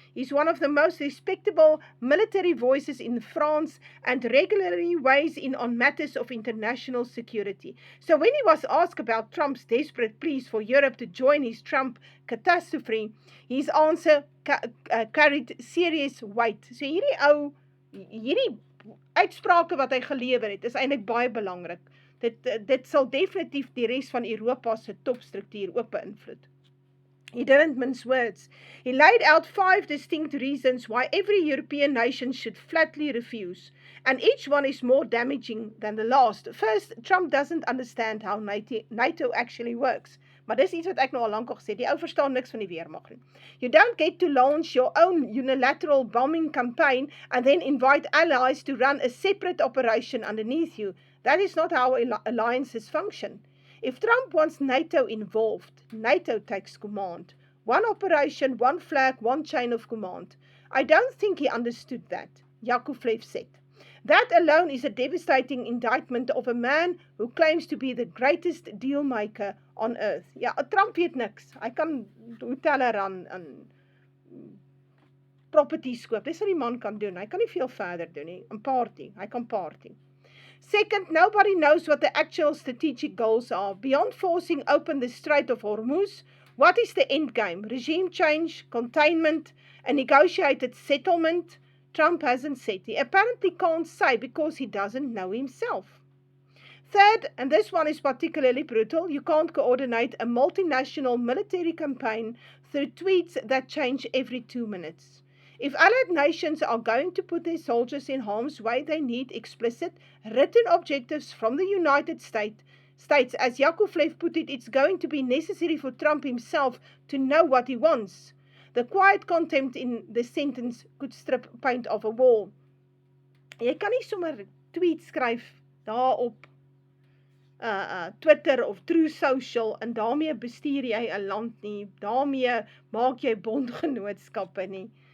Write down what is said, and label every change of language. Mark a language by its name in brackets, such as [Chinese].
[English] He's one of the most respectable military voices in France and regularly weighs in on matters of international security. So when he was asked about Trump's desperate pleas for Europe to join his Trump catastrophe, his answer carried serious weight. [Afrikaans] So hierdie uitsprake wat hy gelewer het, is eintlik baie belangrik. Dit sal definitief die res van Europa se topstruktuur ook beïnvloed. [English] He didn't mince words. He laid out 5 distinct reasons why every European nation should flatly refuse, and each one is more damaging than the last. First, Trump doesn't understand how NATO actually works. [Afrikaans] Maar dis iets wat ek nou al lank al gesê, die ou verstaan niks van die weermag nie. [English] You don't get to launch your own unilateral bombing campaign and then invite allies to run a separate operation underneath you. That is not how alliances function. If Trump wants NATO involved, NATO takes command. One operation, one flag, one chain of command. I don't think he understood that, Jacob-Fleuve said. That alone is a devastating indictment of a man who claims to be the greatest deal maker on earth. [Afrikaans] Ja, Trump weet niks. Hy kan hotelle en properties koop. Dis wat die man kan doen. Hy kan nie veel verder doen nie. Hy kan party. [English] Second, nobody knows what the actual strategic goals are. Beyond forcing open the Strait of Hormuz, what is the end game? Regime change, containment, a negotiated settlement? Trump hasn't said. He apparently can't say because he doesn't know himself. Third, and this one is particularly brutal, you can't coordinate a multinational military campaign through tweets that change every 2 minutes. If allied nations are going to put their soldiers in harm's way, they need explicit, written objectives from the United States. As Jacob-Fleuve put it, it's going to be necessary for Trump himself to know what he wants. The quiet contempt in the sentence could strip paint off a wall. [Afrikaans] Jy kan nie sommer tweet skryf daar op Twitter of True Social en daarmee bestuur jy 'n land nie, daarmee maak jy bondgenootskappe nie.